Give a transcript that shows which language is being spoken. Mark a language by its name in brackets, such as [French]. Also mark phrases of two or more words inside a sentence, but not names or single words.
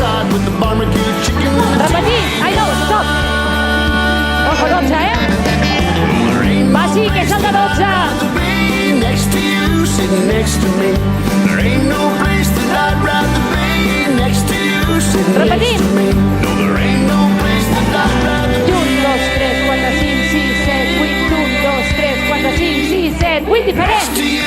[English] with the barbecue chicken. [Catalan] Repetir. Ai, no, stop. Ojo, 12, [English] There ain't [Catalan] Va, sí, que és el de 12. [English] to be next to you, sitting next to me. There ain't no place that I'd rather be next to you, sitting [Catalan] Repetim. [English] next to me. No, there ain't no place that I'd rather be. [Catalan] 1, 2, 3, 4, 5, 6, 7, 8. 1, 2, 3, 4, 5, 6, 7, 8. Diferent.